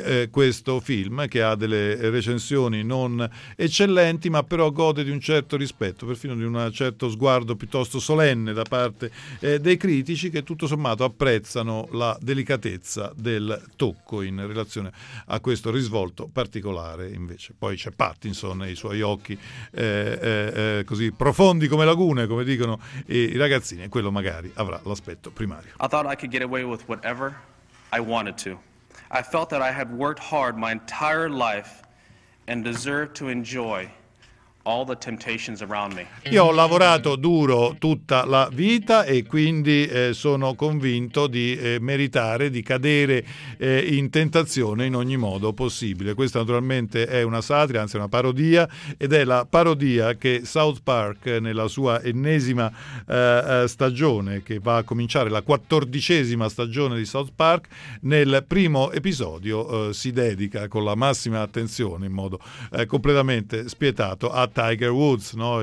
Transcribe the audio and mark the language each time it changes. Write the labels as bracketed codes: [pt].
[it] questo film, che ha delle recensioni non eccellenti ma però gode di un certo rispetto, perfino di un certo sguardo piuttosto solenne da parte dei critici, che tutto sommato apprezzano la delicatezza del tocco in relazione a questo risvolto particolare. Invece poi c'è Pattinson e i suoi occhi così profondi come lagune, come dicono i ragazzini, e quello magari avrà l'aspetto primario. [en] I thought I could get away with whatever I wanted to. I felt that I had worked hard my entire life and deserved to enjoy all the temptations around me. [it] Io ho lavorato duro tutta la vita e quindi sono convinto di meritare di cadere in tentazione in ogni modo possibile. Questa naturalmente è una satira, anzi una parodia, ed è la parodia che South Park, nella sua ennesima stagione, che va a cominciare la 14ª stagione di South Park, nel primo episodio si dedica con la massima attenzione, in modo completamente spietato, a Tiger Woods, no?